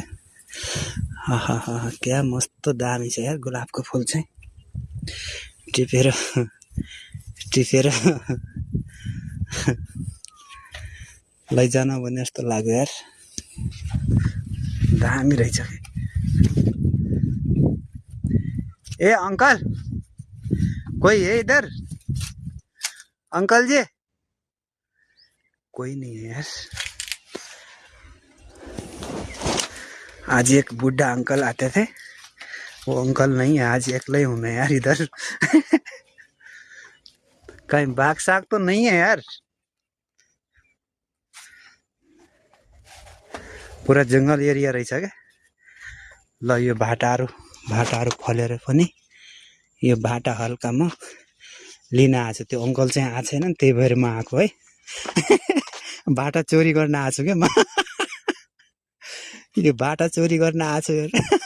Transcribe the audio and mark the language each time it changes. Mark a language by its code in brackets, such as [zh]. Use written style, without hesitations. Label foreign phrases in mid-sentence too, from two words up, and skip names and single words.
[ne] हा क्या मस्त दामी छ यार गुलाबको फुल चाहिँ। टिपेर लैजान भने जस्तो लाग्यो यार, दामी रहेछ। [hi] ए अंकल, कोई है इधर? अंकल जी, कोई नहीं है यार। आज एक बूढ़ा अंकल आते थे, वो अंकल नहीं है, आज अकेले हूँ मैं यार इधर। कहीं बाघ साग तो नहीं है यार। [ne] पूरा जंगल एरिया रहेछ क्या। ल यो भाटाहरू फलेर पनि यो भाटा हल्का म लिन आएको छु। त्यो अंकल चाहिँ आएको छैन नि, त्यही भएर म आएको है। भाटा चोरी गर्न आएको छु क्या म। यो भाटा चोरी गर्न आएको छु यार।